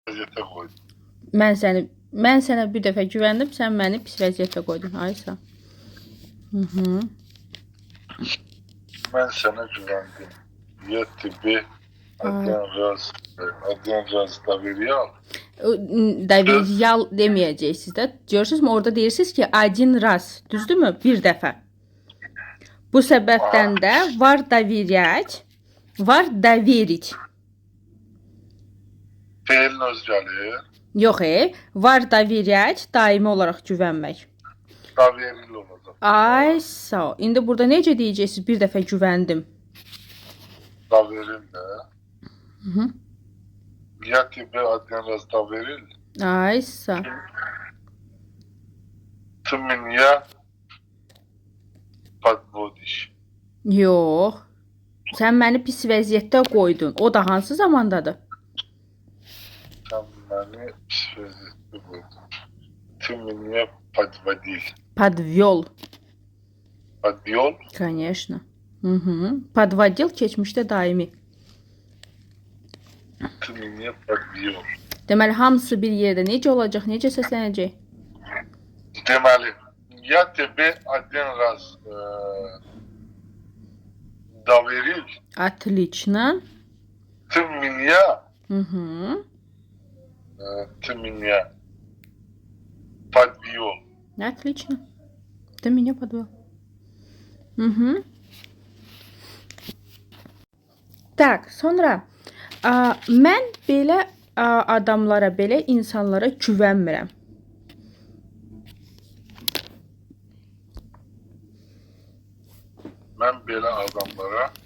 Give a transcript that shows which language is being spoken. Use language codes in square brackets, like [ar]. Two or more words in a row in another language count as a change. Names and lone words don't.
[az] vəziyyətə qoydum. Mən sənə bir dəfə güvəndim, sən məni pis vəziyyətə qoydun. Aysa. Mən sənə güvəndim. [ru] Я тебе один раз доверял. [az] Doveryal deməyəcəksiniz də. Görürsünüzmü? Orada deyirsiniz ki, [ru] один раз. [az] Düzdürmü? Bir dəfə. Bu səbəbdən də var доверять, var доверить. Feilin öz gəlir. Yox, var doверять, daimi olaraq güvənmək. Doverili olacaq. Ay, sağ ol. İndi burada necə deyəcəksiniz? Bir dəfə güvəndim. Doveril də. [ru] Я тебе один раз доверил. [az] Ay, sağ ol. [ru] Ты меня подводишь. [az] Yox. Sən məni pis vəziyyətdə qoydun. O da hansı zamandadır? [tr] Sen beni [az] pis vəziyyətə qoydun. [ru] Ты меня подводил. Подвёл. Подвел. Конечно. Подводил keçmişdə daimi. Ты меня подвел. [az] Deməli, hamısı bir yerdə necə olacaq, necə səslənəcək? Deməli, [ru] я тебе один раз доверил. Отлично. Ты меня подвел. Отлично. Ты меня подвел. [az] Tak, sonra mən belə adamlara, belə insanlara güvənmirəm. Mən belə adamlara